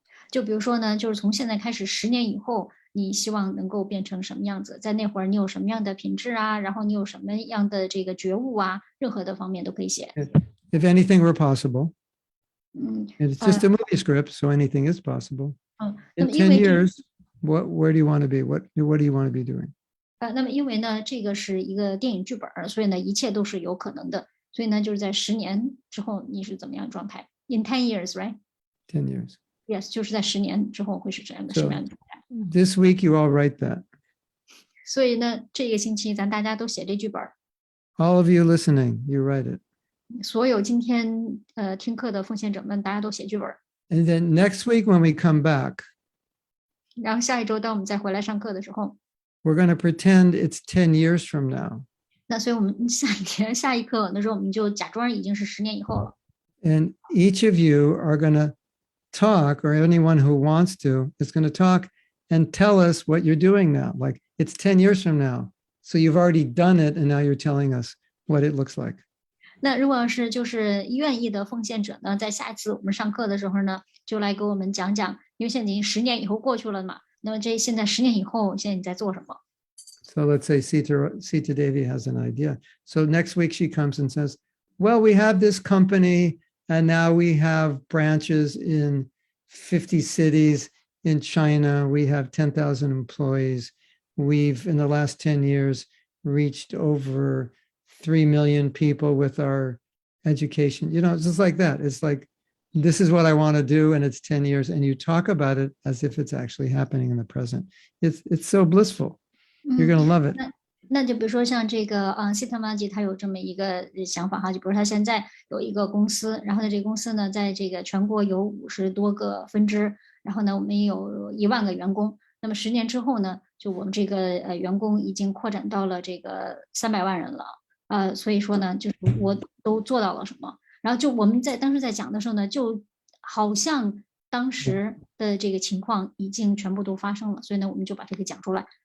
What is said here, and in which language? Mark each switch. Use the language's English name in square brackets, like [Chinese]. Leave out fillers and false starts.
[Chinese] 就比如说呢，就是从现在开始10年以后，你希望能够变成什么样子？在那会儿你有什么样的品质啊？然后你有什么样的这个觉悟啊？任何的方面都可以写。 [English] If anything were possible, 嗯 it's just a movie script, so anything is possible. [Chinese] 那么因 [English] 10 [Chinese] 为这 [English] years, where do you want to be? What do you want to be doing? [Chinese] 那么因为呢，这个是一个电影剧本儿，所以呢，一切都是有可能的。所以呢，就是在10年之后你是怎么样的状态 ？ In 10 years, right? [English] 10 years. [Chinese] Yes，就是在10年之后会是这样的什么样的状态？ [English] This week, you all write that. [Chinese] 所以呢，这个星期咱大家都写这剧本儿。 [English] All of you listening, you write it. [Chinese] 所有今天听课的奉献者们，大家都写剧本儿。 [English] And then next week, when we come back, [Chinese] 然后下一周当我们再回来上课的时候， [English] we're going to pretend it's 10 years from now. [Chinese] 那所以我们下一课的时候，我们就假装已经是10年以后了。 [English] And each of you are going to talk, or anyone who wants to is going to talk and tell us what you're doing now. Like it's 10 years from now. So you've already done it, and now you're telling us what it looks like. [Chinese] 那如果是就是愿意的奉献者呢，在下一次我们上课的时候呢，就来给我们讲讲，因为现在已经10年以后过去了嘛。那么现在10年以后，现在你在做什么？ [English] So let's say Sita Devi has an idea. So next week she comes and says, well, we have this company and now we have branches in 50 cities in China. We have 10,000 employees. We've, in the last 10 years, reached over 3 million people with our education. You know, it's just like that. It's like, this is what I want to do, and it's 10 years, and you talk about it as if it's actually happening in the present. It's so blissful. You're going to love it. [Chinese] 那就比如说像这个西特玛吉他有这么一个想法哈，就比如他现在有一个公司，然后呢这个公司呢在这个全国有50多个分支，然后呢我们有1万个员工，那么10年之后呢，就我们这个员工已经扩展到了这个300万人了，所以说呢就是我都做到了什么，然后就我们当时在讲的时候呢，就好像当时的这个情况已经全部都发生了，所以呢我们就把这个讲出来。